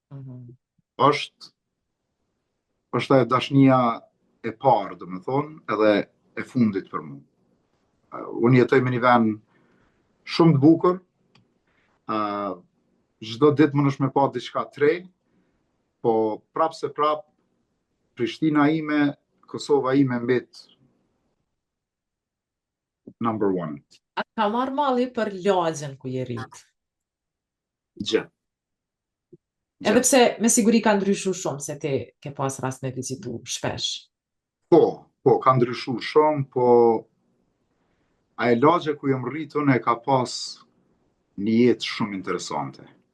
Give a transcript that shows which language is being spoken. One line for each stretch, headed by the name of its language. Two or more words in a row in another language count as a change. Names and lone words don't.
Albanian: është e dashnia e parë, dhe me thonë, edhe e fundit për mu. Unë jetoj me një vend shumë të bukur, çdo ditë më nësh me pa diçka të re, po prap se prap, Prishtina ime, Kosova ime mbet
English: number one.
Albanian: A ka marrë malli për lagjen ku je rrit? Gjë. Edhe pse me siguri ka ndryshuar shumë se ti ke pas rast me vizitu shpesh. Po, ka ndryshuar shumë, po ajo lagje ku jam rrit unë e ka pas një jetë shumë interesante.